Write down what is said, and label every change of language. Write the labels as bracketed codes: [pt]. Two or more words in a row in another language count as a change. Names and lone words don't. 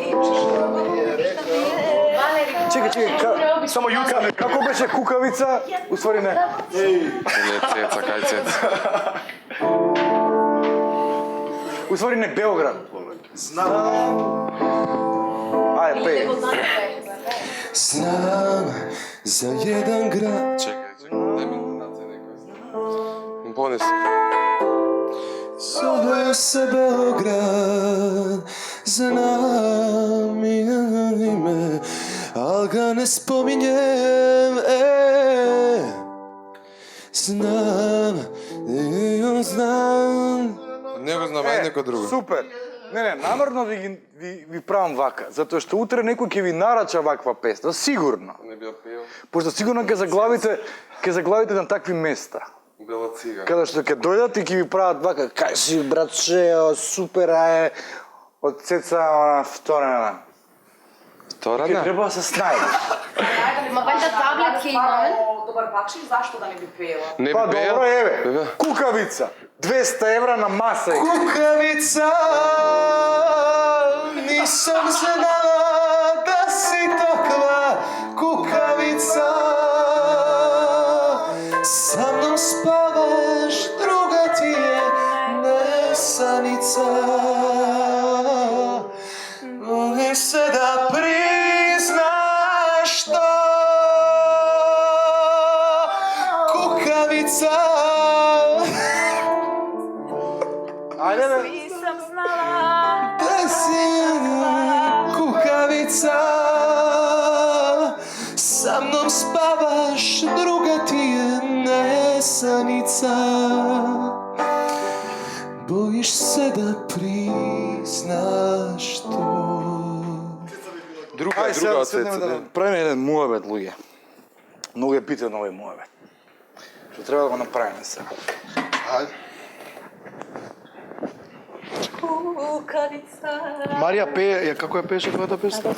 [mk] Чекај, само Јуца, како беше кукавица? Уствари не. Не Цеца, кај Цеца. Уствари не Белград. Знам. Ајде, пеј. [sr] Znam za jedan grad. Čekaj, daj mi intonacije neko. Ponesi. Zove se Beograd, znam ime, al ga ne spominjem, znam, znam. [mk] Не го знам, ајде некој друго. Супер. Не, намерно ви правам вака, затоа што утре некој ќе ви нарача ваква песна, сигурно. Не би пеел. Пошто сигурно ќе заглавите на такви места. Бела цига. Каде што ќе дојдат и ќе ви прават вака, кај си братче, супер е, од цеца она вторена. Ќе Вторана? треба да се снајде. Ма вајда таблет ќе имаме. Добар бакшиш, зашто да не би пеела? Не Па би пеел? добро, еве, Бе. кукавица, 200 евра на маса. [sr] Kukavica, nisam znala da si takva kukavica. Sa mnom spavaš, druga ti je nesanica. Boli se da priznaš to, kukavica. [mk] Ајде бе. [sr] Nisam znala. Da si kukavica, sa mnom spavaš, druga ti je nesanica. Bojiš se da priznaš to. [mk] Друга, Ајде сега друга да од седнеме да цецата. правиме еден муабет, луѓе. Многу е битен овој муабет. Што треба да го направиме сега. Ајде. Марија пее, како ја пееше твојата песна?